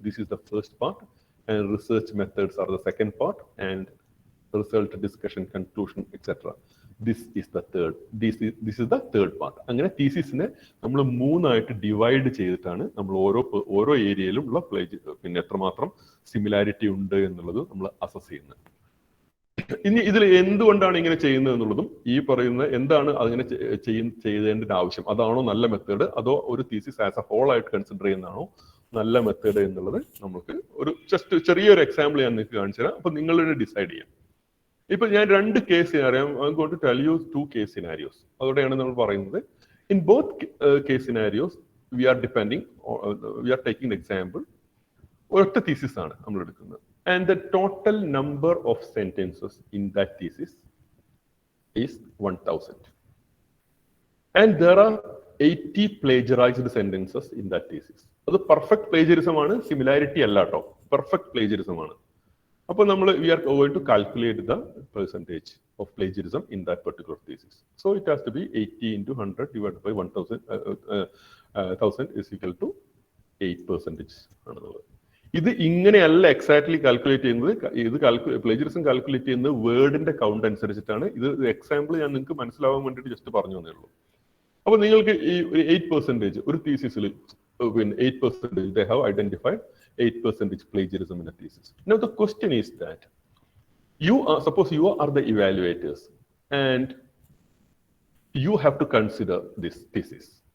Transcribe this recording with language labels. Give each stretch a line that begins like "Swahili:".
English: This is the first part, and research methods are the second part, and result discussion, conclusion, etc. This is the third part.
Malayalam: അങ്ങനെ തീസിസിനെ നമ്മൾ മൂന്നായിട്ട് divide ചെയ്തിട്ടാണ് നമ്മൾ ഓരോ ഏരിയയിലും ഉള്ള പിന്നെ എത്രമാത്രം സിമിലാരിറ്റി ഉണ്ട് എന്നുള്ളത് നമ്മൾ അസസ് ചെയ്യുന്നത്. ഇനി ഇതിൽ എന്തുകൊണ്ടാണ് ഇങ്ങനെ ചെയ്യുന്നത് എന്നുള്ളതും, ഈ പറയുന്ന എന്താണ് അതിങ്ങനെ ചെയ്തതിന്റെ ആവശ്യം, അതാണോ നല്ല മെത്തേഡ്, അതോ ഒരു തീസിസ്
English: as a whole
Malayalam: ആയിട്ട് കൺസിഡർ ചെയ്യുന്നതാണോ നല്ല മെത്തേഡ് എന്നുള്ളത് നമുക്ക് ഒരു ജസ്റ്റ് ചെറിയൊരു എക്സാമ്പിൾ ഞാൻ നിങ്ങൾക്ക് കാണിച്ചു തരാം. അപ്പൊ നിങ്ങൾ ഡിസൈഡ് ചെയ്യാം. ഇപ്പൊ ഞാൻ രണ്ട് case scenario,
English: I am going to tell you 2 case scenarios.
Malayalam: അതോടെയാണ് നമ്മൾ പറയുന്നത്.
English: in both case scenarios we are taking example
Malayalam: ഒറ്റ തീസിസ് ആണ് നമ്മൾ എടുക്കുന്നത്.
English: And the total number of sentences in that thesis is 1000. And there are 80 plagiarized sentences in that thesis.
Malayalam: അത് perfect plagiarism ആണ്, similarity അല്ല കേട്ടോ, perfect plagiarism ആണ്. അപ്പോൾ നമ്മൾ
English: we are going to calculate the percentage of plagiarism in that particular thesis. So it has to be 80 into 100 divided by 1000 is equal to 8% ആണെന്നുള്ളത്.
Malayalam: ഇത് ഇങ്ങനെയല്ല എക്സാക്ട്ലി കാൽക്കുലേറ്റ് ചെയ്യുന്നത്. ഇത് പ്ലേജറിസം കാൽക്കുലേറ്റ് ചെയ്യുന്നത് വേർഡിന്റെ കൗണ്ട് അനുസരിച്ചിട്ടാണ്. ഇത് എക്സാമ്പിൾ ഞാൻ നിങ്ങൾക്ക് മനസ്സിലാവാൻ വേണ്ടിയിട്ട് ജസ്റ്റ് പറഞ്ഞു തന്നേ ഉള്ളൂ. അപ്പൊ നിങ്ങൾക്ക് ഈ 8% ഒരു തീസിസിൽ പിന്നെ
English: 8% they have identified 8% plagiarism in a thesis. Now the question is that suppose you are the evaluators and you have to consider this thesis.